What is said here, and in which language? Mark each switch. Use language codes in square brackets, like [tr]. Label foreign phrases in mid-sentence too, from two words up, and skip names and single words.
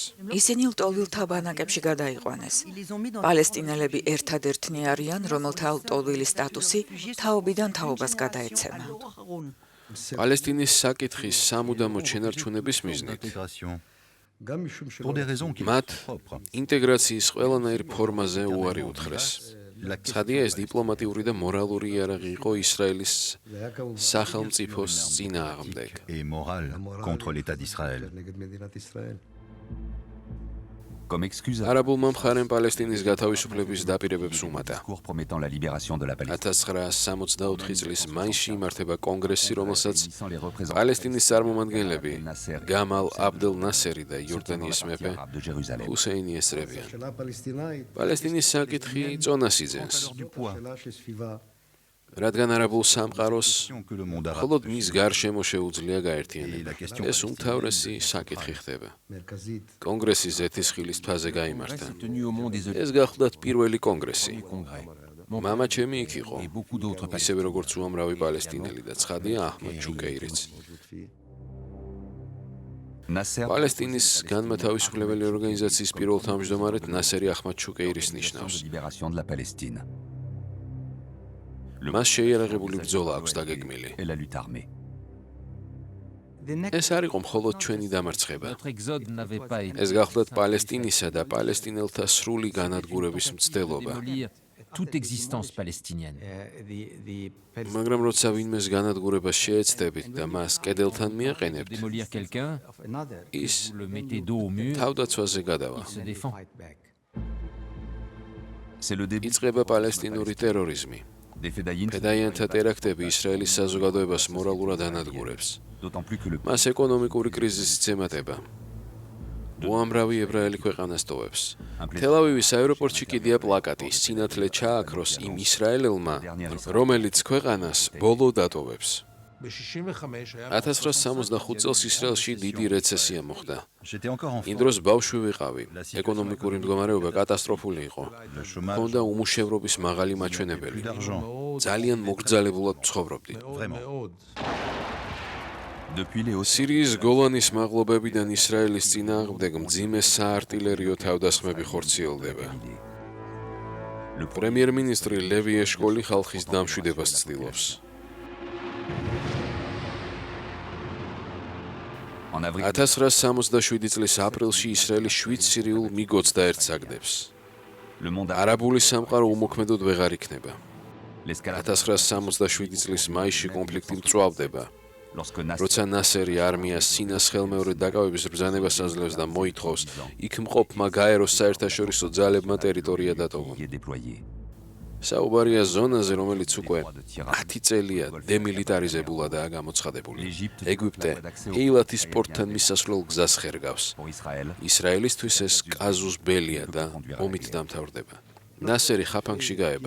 [ka] ისინი ლტოლვილთა ბანაკებში გადაიყვანეს. პალესტინელები ერთადერთნი არიან, რომელთა ლტოლვილის სტატუსი თაობიდან თაობას გადაეცემა. პალესტინის საკითხის სამუდამო შენარჩუნების მიზნით [fr] intégration. Pour des raisons qui [ka] მათ [fr] sont propres. [ka] ინტეგრაციის ყველანაირ ფორმაზე უარი უთხრეს. [fr] La [ka] ცხადია, ეს დიპლომატიური და მორალური იარაღი იყო ისრაელის სახელმწიფოს წინააღმდეგ. [fr] et morale contre l'État d'Israël. Comme excuse à [ka] არაბულმა მხარემ პალესტინის გათავისუფლების დაპირებებს უმატა. [fr] discours promettant la libération de la Palestine. [ka] 1964 წლის მაისში იმართება კონგრესი, რომელსაც [fr] Sans les représentants [ka] პალესტინის წარმომადგენლები გამალ აბდელ ნასერი და იორდანიის მეფე [fr] arabes de Jérusalem. [ka] ჰუსეინი ესწრებიან. პალესტინის საკითხი წონას იძენს, [fr] Du poids. [ka] რადგან არაბულ სამყაროს [fr] Que le monde arabe [ka] მხოლოდ მის გარშემო შეუძლია [fr] et [ka] გაერთიანება. [fr] la question [ka] ეს უმთავრესი საკითხი ხდება. კონგრესი ზეთისხილის თვაზე გაიმართა. [fr] tenu au mont des [ka] ეს გახლდათ პირველი კონგრესი. [fr] congrès. [ka] მამა ჩემი იქ იყო, [fr] Et beaucoup d'autres [ka] ისევე როგორც უამრავი პალესტინელი და ცხადია აჰმად ჩუკეირიც. Nasser პალესტინის განმათავისუფლებელი ორგანიზაციის პირველ თავმჯდომარედ ნასერი აჰმად ჩუკეირის ნიშნავს. [fr] de libération de la Palestine [ka] მას შეიარაღებული ბრძოლა აქვს დაგეგმილი. [fr] et la lutte armée. [ka] ეს არ იყო მხოლოდ ჩვენი დამარცხება. [fr] Notre exode n'avait pas été [ka] ეს გახლდათ პალესტინისა და პალესტინელთა სრული განადგურების მცდელობა. [fr] démolir toute existence palestinienne. [ka] მაგრამ როცა ვინმეს განადგურებას შეეცდებით და მას კედელთან მიაყენებთ, [fr] Démolir quelqu'un, [ka] ის [fr] vous le mettez dos au mur, [ka] თავდაცვაზე გადავა. [fr] il se défend. C'est le début [ka] იწყება პალესტინური ტერორიზმი. [fr] des faits d'Aïn, [ka] ფედაიანთა ტერაქტები ისრაელის საზოგადოებას მორალურად ანადგურებს. [fr] d'autant plus que le [ka] მას ეკონომიკური კრიზისიც ემატება. უამრავი ებრაელი ქვეყანას ტოვებს. თელ-ავივის აეროპორტში კიდია პლაკატი, სინათლე ჩააქროს იმ ისრაელელმა, რომელიც ქვეყანას ბოლო დატოვებს. 1965 წელს ისრაელში დიდი რეცესია მოხდა. [fr] J'étais encore enfant. [ka] იმ დროს ბავშვი ვიყავი. ეკონომიკური მდგომარეობა კატასტროფული იყო. [fr] Le chômage, [ka] ჰქონდა უმუშევრობის მაღალი მაჩვენებელი. [fr] d'argent. [ka] ძალიან მოგრძალებულად ცხოვრობდით. [fr] Vraiment. depuis les hausses [ka] სირიის გოლანის მაღლობებიდან ისრაელის წინააღმდეგ მძიმე საარტილერიო თავდასხმები ხორციელდება. პრემიერ-მინისტრი ლევი ეშკოლი ხალხის დამშვიდებას ცდილობს. [fr] en avril [ka] 1967 წლის აპრილში ისრაელი 7 სირიულ მიგოც დაერწაგდებს. [fr] le monde arabe [ka] არაბული სამყარო უმოქმედოდ ვეღარ იქნება. [fr] l'escalade [ka] 1967 წლის მაისში კონფლიქტი მწვავდება. [fr] lorsque Nasser [ka] როცა ნასერი არმიას სინას ხელმეორედ დაკავების ბრძანებას აძლევს და მოითხოვს, იქ მყოფმა გაეროს საერთაშორისო ძალებმა ტერიტორია დატოვონ. [fr] y est déployé. [ka] საუბარია ზონაზე, რომელიც უკვე 10 წელია დემილიტარიზებულადაა გამოცხადებული. ეგვიპტე ეილათის პორტთან მისასვლელ გზას ხერგავს. [fr] Pour Israël, [ka] ისრაელისთვის ეს [la] casus belli [ka] და ომით დამთავრდება. ნასერი ხაფანგში გაება.